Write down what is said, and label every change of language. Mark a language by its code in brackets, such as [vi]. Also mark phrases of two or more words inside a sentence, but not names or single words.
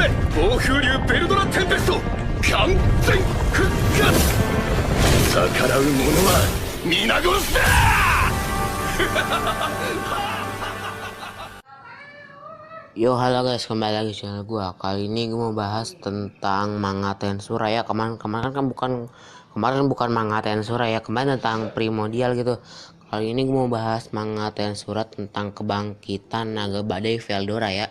[ja] 暴風竜ベルドラテンペスト完全復活。逆らう者は皆殺しだ。 [id] Yo halo guys, kembali lagi channel gua. Kali ini gua mau bahas tentang manga Tensura ya. Kemarin bukan manga Tensura ya, kemarin tentang Primordial gitu. Kali ini gua mau bahas manga Tensura tentang kebangkitan naga badai Veldora ya.